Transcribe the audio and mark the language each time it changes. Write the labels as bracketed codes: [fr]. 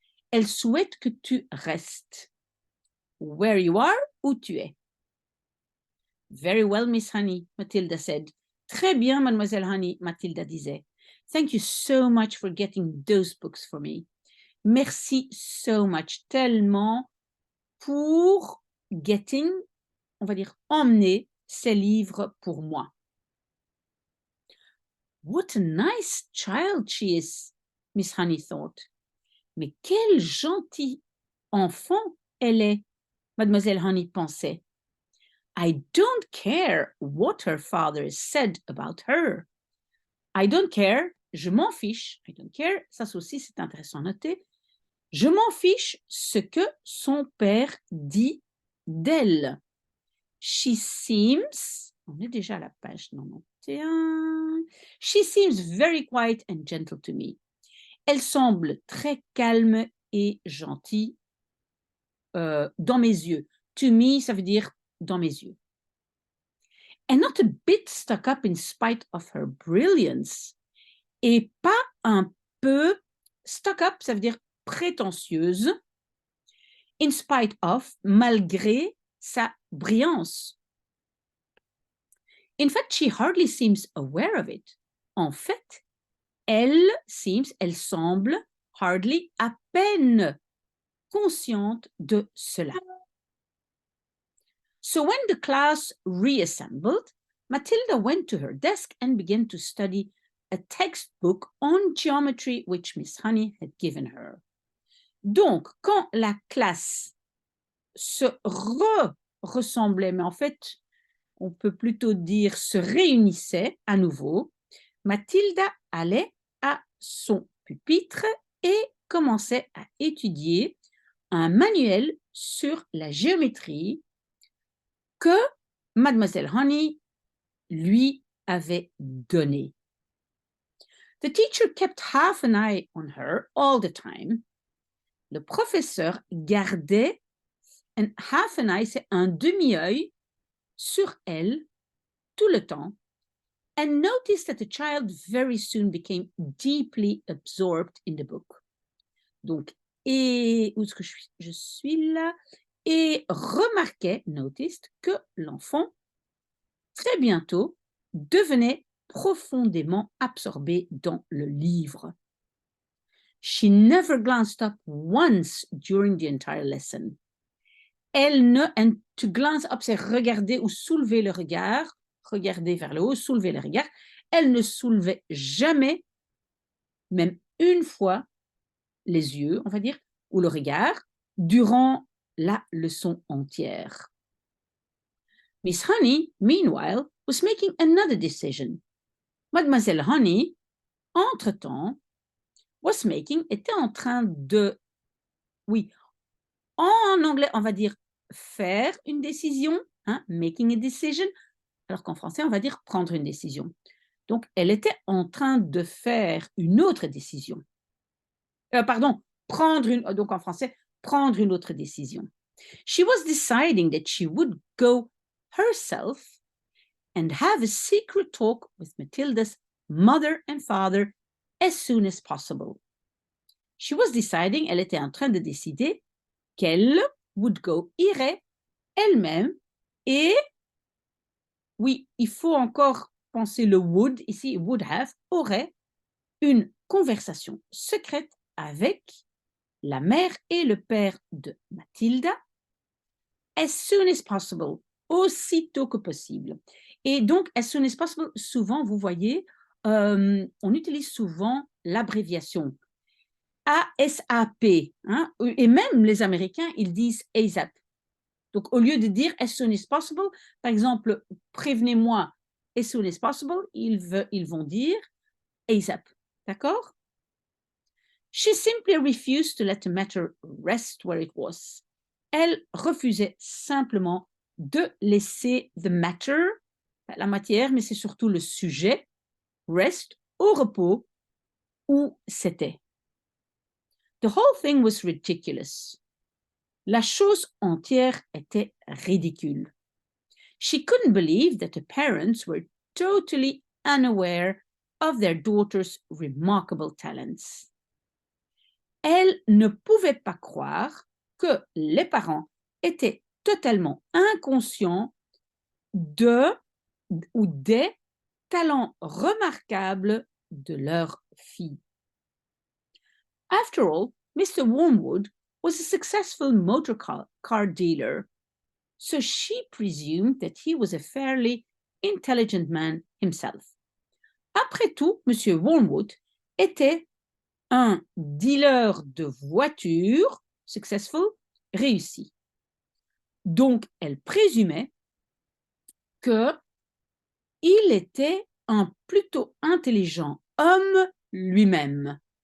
[fr] Elle souhaite que tu restes. [en] Where you are, [fr] où tu es. [en] Very well, Miss Honey, Matilda said. [fr] Très bien, Mademoiselle Honey, Matilda disait. [en] Thank you so much for getting those books for me. [fr] Merci [en] so much, [fr] tellement pour [en] getting, [fr] on va dire, emmener ces livres pour moi. [en] What a nice child she is, Miss Honey thought. [fr] Mais quel gentil enfant elle est, Mademoiselle Honey pensait. [en] I don't care what her father said about her. I don't care, [fr] je m'en fiche. [en] I don't care, [fr] ça aussi c'est intéressant à noter. Je m'en fiche ce que son père dit d'elle. [en] She seems, [fr] on est déjà à la page 91. [en] She seems very quiet and gentle to me. [fr] Elle semble très calme et gentille dans mes yeux. [en] To me, [fr] ça veut dire dans mes yeux. [en] And not a bit stuck up in spite of her brilliance. [fr] Et pas un peu [en] stuck up, [fr] ça veut dire prétentieuse. [en] In spite of, [fr] malgré sa brillance. [en] In fact, she hardly seems aware of it. [fr] En fait, elle semble [en] hardly, [fr] à peine consciente de cela. [en] So when the class reassembled, Matilda went to her desk and began to study a textbook on geometry which Miss Honey had given her. [fr] Donc, quand la classe se ressemblait, mais en fait, on peut plutôt dire se réunissait à nouveau, Matilda allait à son pupitre et commençait à étudier un manuel sur la géométrie que Mademoiselle Honey lui avait donné. [en] The teacher kept half an eye on her all the time. [fr] Le professeur gardait [en] half an eye, [fr] c'est un demi-œil sur elle tout le temps, [en] and noticed that the child very soon became deeply absorbed in the book. [fr] Donc, et où est-ce que je suis là? Et remarquait, [en] noticed, [fr] que l'enfant, très bientôt, devenait profondément absorbé dans le livre. [en] She never glanced up once during the entire lesson. And to glance up, [fr] c'est regarder ou soulever le regard, regarder vers le haut, soulever le regard. Elle ne soulevait jamais, même une fois, les yeux, on va dire, ou le regard, durant la leçon entière. [en] Miss Honey, meanwhile, was making another decision. [fr] Mademoiselle Honey, entre-temps, était en train de, oui, en anglais, on va dire faire une décision, hein, [en] making a decision, [fr] alors qu'en français, on va dire prendre une décision. Donc, elle était en train de faire une autre décision. Donc en français, prendre une autre décision. [en] She was deciding that she would go herself and have a secret talk with Matilda's mother and father as soon as possible. She was deciding, [fr] elle était en train de décider qu'elle irait elle-même et, oui, il faut encore penser le would, ici, [en] would have, [fr] aurait une conversation secrète avec la mère et le père de Mathilda [en] as soon as possible, [fr] aussitôt que possible. Et donc, [en] as soon as possible, [fr] souvent, vous voyez, on utilise souvent l'abréviation ASAP, hein, et même les Américains, ils disent ASAP. Donc, au lieu de dire [en] as soon as possible, [fr] par exemple, prévenez-moi as soon as possible, ils vont dire ASAP. D'accord? [en] She simply refused to let the matter rest where it was. [fr] Elle refusait simplement de laisser [en] the matter, [fr] la matière, mais c'est surtout le sujet, [en] rest, [fr] au repos, où c'était. [en] The whole thing was ridiculous. [fr] La chose entière était ridicule. [en] She couldn't believe that the parents were totally unaware of their daughter's remarkable talents. [fr] Elle ne pouvait pas croire que les parents étaient totalement inconscients de ou des talents remarquables de leur fille. [en] After all, Mr. Wormwood was a successful motor car dealer, so she presumed that he was a fairly intelligent man himself. [fr] Après tout, Monsieur Wormwood était un dealer de voitures [en] successful, [fr] réussi. Donc, elle présumait qu'il était un plutôt intelligent homme lui-même.